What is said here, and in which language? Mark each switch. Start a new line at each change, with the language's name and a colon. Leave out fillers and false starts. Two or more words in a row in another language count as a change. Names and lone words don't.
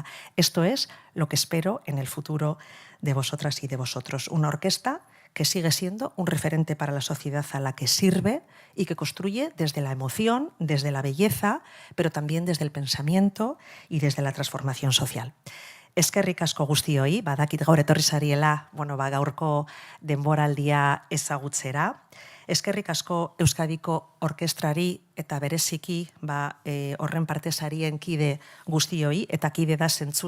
Spanish: Esto es lo que espero en el futuro de vosotras y de vosotros. Una orquesta que sigue siendo un referente para la sociedad a la que sirve y que construye desde la emoción, desde la belleza, pero también desde el pensamiento y desde la transformación social.
Basque: Eskerrik asko guztioi, badakit gaur etorri zariela, gaurko denboraldia ezagutzera. Eskerrik asko Euskadiko orkestrari eta bereziki horren partesarien kide guztioi, eta kide da zentzu